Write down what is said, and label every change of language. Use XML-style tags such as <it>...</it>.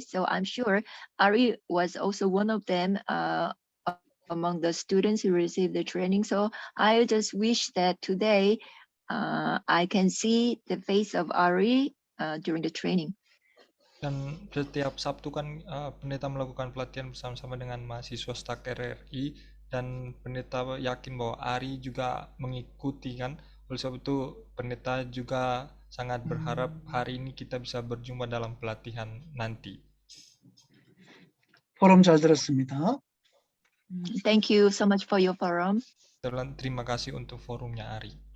<en>So I'm sure Ari was also one of them among the students who received the training. So I just wish that today I can see the face of Ari during the training.</en> <id>Dan setiap Sabtu kan pendeta melakukan pelatihan bersama-sama dengan mahasiswa STAK RRI, dan pendeta yakin bahwa Ari juga mengikuti kan. Oleh sebab itu pendeta juga sangat berharap hari ini kita bisa berjumpa dalam pelatihan nanti.</id> <ko>포럼 잘 들었습니다.</ko> <en>Thank you so much for your forum.</en> <id>Terima kasih untuk forumnya Ari.</id>